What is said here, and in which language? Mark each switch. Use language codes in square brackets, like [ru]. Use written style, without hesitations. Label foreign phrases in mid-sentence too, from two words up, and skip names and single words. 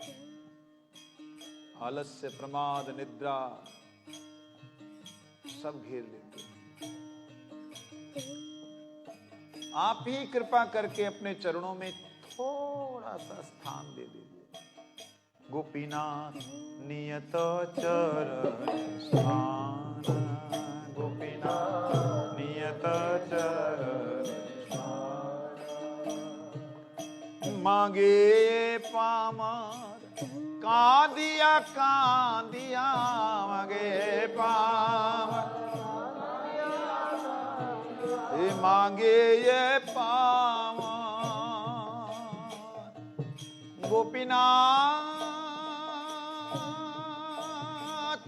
[hi] आलस्य प्रमाद निद्रा सब घेर लेते हैं आप ही कृपा करके अपने चरणों में थोड़ा सा स्थान दे दीजिए [bn] গোপীনাথ নিয়ত চরণ স্থান গোপীনাথ নিয়ত চরণ স্থান মাঙ্গে পামর কাঁদিয়া কাঁদিয়া মাঙ্গে পামর মাঙ্গে এ পামর গোপীনাথ